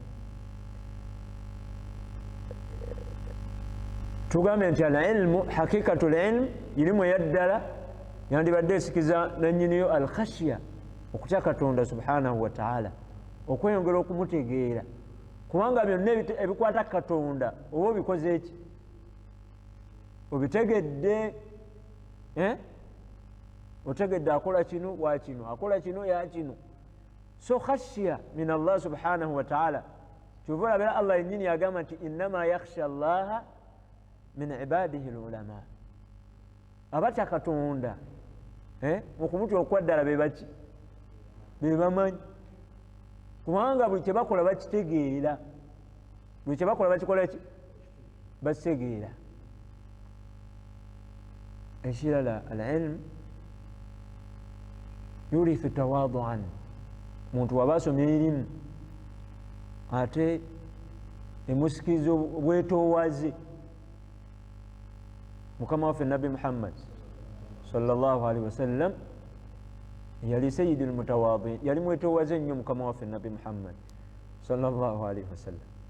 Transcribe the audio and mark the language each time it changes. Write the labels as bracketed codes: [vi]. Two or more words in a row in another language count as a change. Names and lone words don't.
[lg] Tugambye nti [ar] العلم حقيقة العلم [lg] irimu eyaddala yandibadde esikiza nannyiniyo al-khashya okutya Katonda [ar] سبحانه وتعالى [lg] okweyongera okumutegeera kubanga byonna ebikwata Katonda oba obikoze eki obitegedde otegedde akola kino wa kino akola kino ya kino so khashya [ar] من الله سبحانه وتعالى [lg] kyova olabira Allah yennyini yagamba nti [ar] إنما يخشى الله من عباده العلماء [lg] abatya Katonda okumutya okwaddala be baki be bamanyi kubanga buli kye bakola bakitegeera buli kye bakola bakikola ki bakitegeera. Ekirala [ar] العلم يورث تواضعا [lg] omuntu waba asomye erimu ate emusikiriza obwetoowaze mukama waffe Nabbi Muhammad [ar] صلى الله عليه وسلم [lg] yali [ar] سيد المتواضعين [lg] yali mwetoowaze nnyo mukama waffe Nabbi Muhammad [ar] صلى الله عليه وسلم